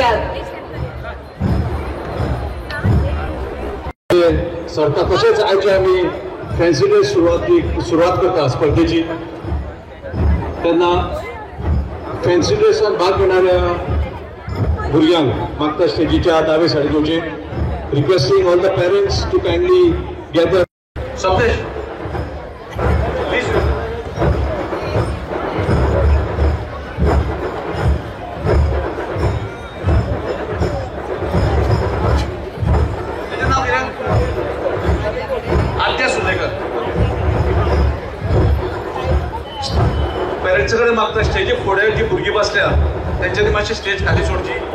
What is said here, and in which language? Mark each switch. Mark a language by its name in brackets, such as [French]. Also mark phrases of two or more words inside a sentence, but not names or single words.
[Konkani] सरता तसेच आयचे आम्ही [English] fancy dress [Konkani] सुरुवात करता स्पर्धेची। त्यांना [English] fancy dressan [Konkani] भाग घेणाऱ्या भुरग्यांक मागता स्टेजीच्या दावे साइडीचे [English] requesting all the parents to kindly gather. Sapnesh, please. [Konkani] आद्या सुंदेकर पेरेंट्स कडे मागता स्टेजी फुडे जी भुरगी बसल्या त्यांच्यानी मातशी स्टेज खाली सोडची।